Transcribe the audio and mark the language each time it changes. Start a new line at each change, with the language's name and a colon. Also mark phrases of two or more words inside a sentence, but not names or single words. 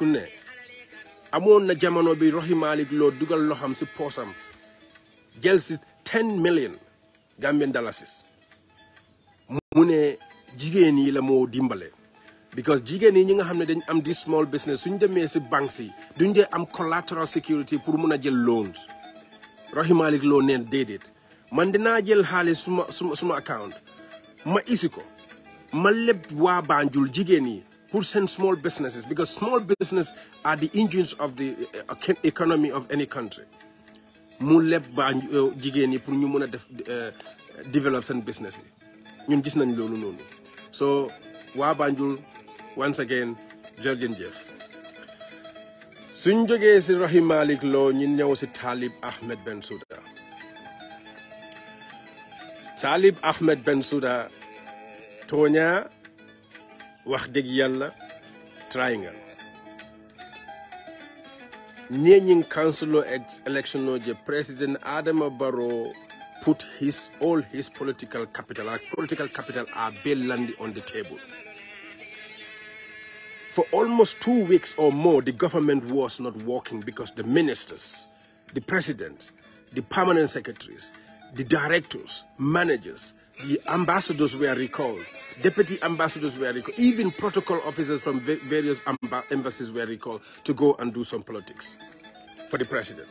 Wolof: ne amoon na jamono bi Rohey Malick Lowe dugal loxam si poosam jël si 10 million Gambian dollars mu ne jigéen yi la moo dimbale because jigéen yi ñi nga xam ne dañ am di
English: small business
Wolof: suñ demee si banques yi duñ dee am
English: collateral security
Wolof: pour mun a jël loans Rohey Malick Lowe neen déedéet man dinaa jël xaalis suma account ma isi ko ma leb waa Banjul jigéen yi pour seen
English: small businesses because small business are the engines of the economy of any country
Wolof: mu leb jigéen yi pour ñu mun a def develop seen business yi ñun gis nañ loolu noonu so waa Banjul
English: once again
Wolof: jërëjëf suñ jógee si
English: Rohey Malick Lowe
Wolof: ñu ñëw si
English: Talib Ahmed Bensouda Talib Ahmed Bensouda
Wolof: tooña wax dëgg yàlla
English: triangle Nying council election the President Adama Barrow put all his political capital are landing on the table. For almost 2 weeks or more, the government was not working because the ministers, the president, the permanent secretaries, the directors, managers, the ambassadors were recalled, deputy ambassadors were recalled, even protocol officers from various embassies were recalled to go and do some politics for the president.